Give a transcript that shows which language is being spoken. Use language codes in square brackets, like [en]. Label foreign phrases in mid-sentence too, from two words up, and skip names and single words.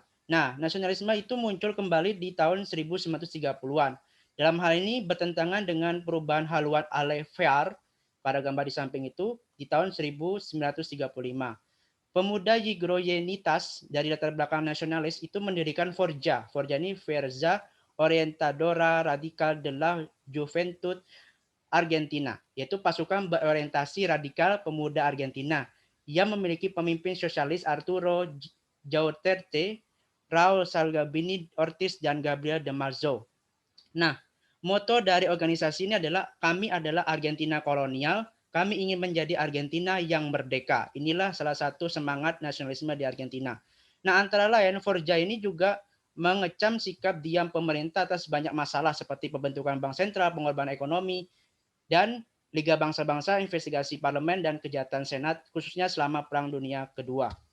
[id] Nah, nasionalisme itu muncul kembali di tahun 1930-an. Dalam hal ini bertentangan dengan perubahan haluan Alvear pada gambar di samping itu di tahun 1935. Pemuda Ygroyenitas dari latar belakang nasionalis itu mendirikan Forja. Forja ini Fuerza Orientadora Radical de la Juventud Argentina, yaitu pasukan berorientasi radikal pemuda Argentina yang memiliki pemimpin sosialis Arturo Duterte, Raul Salgabini Ortiz, dan Gabriel de Marzo. Nah, moto dari organisasi ini adalah kami adalah Argentina kolonial, kami ingin menjadi Argentina yang merdeka. Inilah salah satu semangat nasionalisme di Argentina. Nah, antara lain Forja ini juga mengecam sikap diam pemerintah atas banyak masalah seperti pembentukan bank sentral, pengorbanan ekonomi, dan Liga Bangsa-Bangsa, investigasi parlemen, dan kejahatan senat, khususnya selama Perang Dunia Kedua.